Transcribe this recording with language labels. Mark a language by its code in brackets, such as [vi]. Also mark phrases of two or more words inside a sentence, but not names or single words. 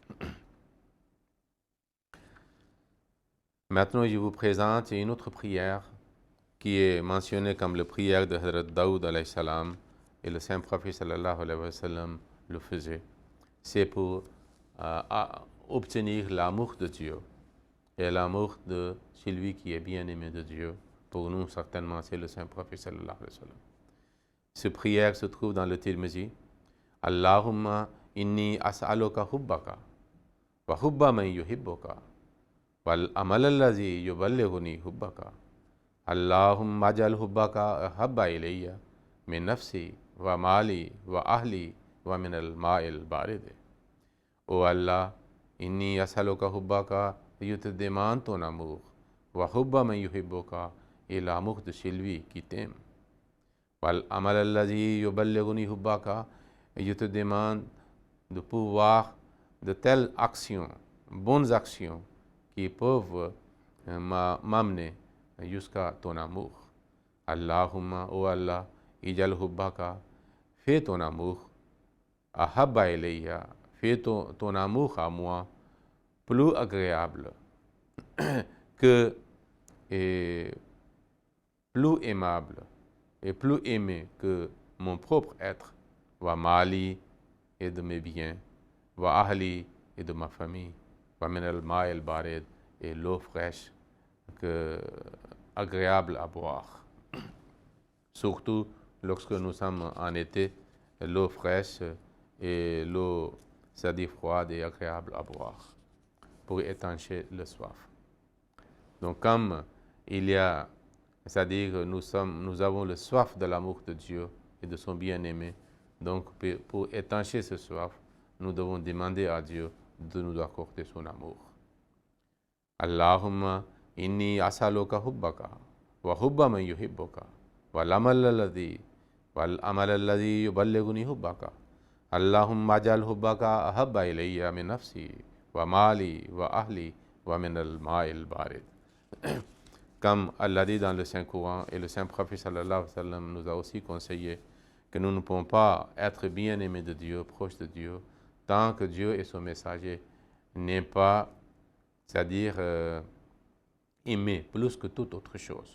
[fr] Maintenant, je vous présente une autre prière qui est mentionnée comme la prière de Hazrat Daoud [ar] عليه السلام [fr] et le Saint-Prophète [ar] صلى الله عليه وسلم [fr] le faisait. C'est pour obtenir l'amour de Dieu et l'amour de celui qui est bien-aimé de Dieu. Pour nous, certainement, c'est le Saint-Prophète [ar] صلى الله عليه وسلم. [fr] Cette prière se trouve dans le Tirmizi. [ar] اللهم إني أسألك حبك وحب من يحبك والعمل الذي يبلغني حبك. اللهم اجعل حبك أحب إلي من نفسي ومالي وأهلي ومن الماء البارد. Ô Allah, إني أسألك حبك, [fr] je te demande ton amour, [ar] وحب من يحبك, [fr] et l'amour de celui qui t'aime. [ar] والعمل الذي يبلغني حبك, [fr] et je te demande de pouvoir de telles actions, bonnes actions, qui peuvent m'amener jusqu'à ton amour. Allahumma, ô Allah, [ar] اجعل حبك, [fr] fais ton amour, [ar] أحب إلي, [fr] fais ton amour à moi plus agréable que et plus aimable et plus aimé que mon propre être, [ar] ومالي [fr] et de mes biens, [ar] وأهلي [fr] et de ma famille, [ar] ومن الماء البارد [fr] et l'eau fraîche agréable à boire. Surtout lorsque nous sommes en été, l'eau fraîche et l'eau, c'est-à-dire froide et agréable à boire, pour étancher le soif. Donc comme il y a, c'est-à-dire nous avons le soif de l'amour de Dieu et de son bien-aimé, donc pour étancher ce soif, nous devons demander à Dieu de nous accorder son amour. [ar] اللهم إني أسألك حبك وحب من يحبك والعمل الذي يبلغني حبك. اللهم اجعل حبك أحب إلي من نفسي ومالي وأهلي ومن الماء البارد. [fr] Comme Allah dit dans le Saint-Coran, et le Saint-Prophète [ar] صلى الله عليه وسلم [fr] nous a aussi conseillé que nous ne pouvons pas être bien-aimés de Dieu, proches de Dieu, tant que Dieu et son messager n'est pas, c'est-à-dire aimer plus que toute autre chose.